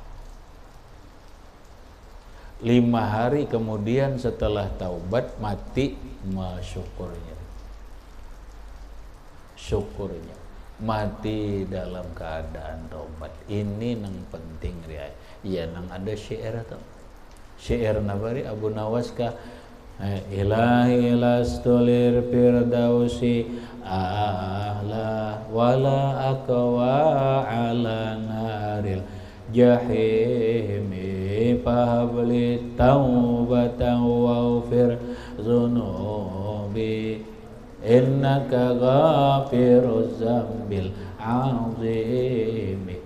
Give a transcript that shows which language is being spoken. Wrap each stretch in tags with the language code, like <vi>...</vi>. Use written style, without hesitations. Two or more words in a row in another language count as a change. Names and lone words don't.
<id>5 hari kemudian setelah taubat mati, masyukurnya. Syukurnya mati dalam keadaan taubat.</id> <bjn>Ini nang penting dia.</bjn> <ar>Iya nang ada syair atau syair nabari Abu Nawas ka إلهي لست للفردوس أهلا ولا أقوى على نار الجحيم فهب لي توبة واغفر ذنوبي إنك غافر الذنب العظيم.</ar>